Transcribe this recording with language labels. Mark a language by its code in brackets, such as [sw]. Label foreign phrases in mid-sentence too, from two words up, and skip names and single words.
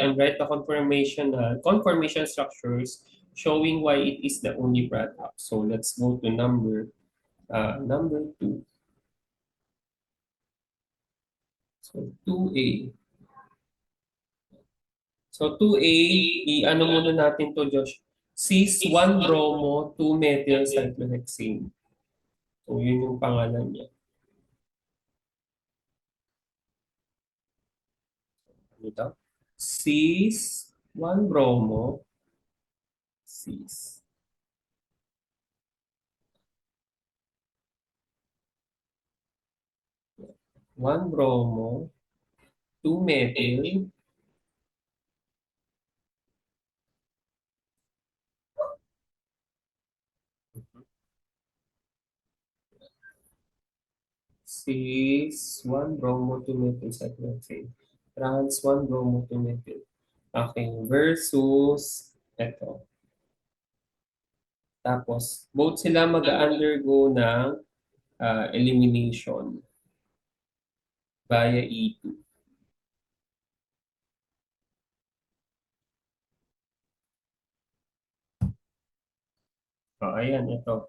[en] And write the conformation structures showing why it is the only product. So let's go to number 2. So 2A. So 2A, [tl] i-ano muna natin to, Josh. [en] Cis-1-bromo 2-methyl cyclohexane. [tl] So yun yung pangalan niya. Ano daw? [en] Cis-1-bromo. Cis. 1-bromo 2-methyl cis 1-bromo 2-methyl cyclohexane. Trans 1-bromo 2-methyl. [tl] Okay, versus ito. Tapos, both sila mag-undergo ng [en] elimination via E2. [tl] Ayan, ito.